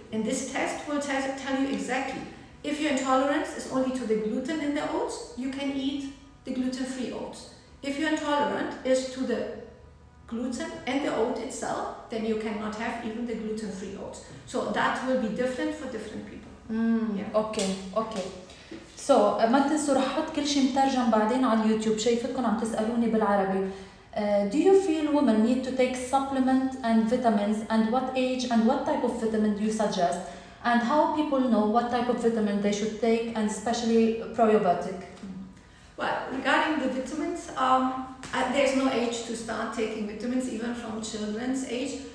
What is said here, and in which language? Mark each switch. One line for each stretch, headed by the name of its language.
English: And this test will tell you exactly, if your intolerance is only to the gluten in the oats, you can eat the gluten-free oats. If your intolerance is to the gluten and the oat itself, then you cannot have even the gluten-free oats. So that will be different for different people. Okay.
Arabic: So ما تنسوا رح احط كل شيء مترجم بعدين على اليوتيوب. شايفتكم عم تسألوني بالعربي.
English: Do you feel women need to take supplement and vitamins, and what age and what type of vitamin do you suggest, and how people know what type of vitamin they should take, and especially probiotic? Well, regarding the vitamins, there's no age to start taking vitamins, even from children's age.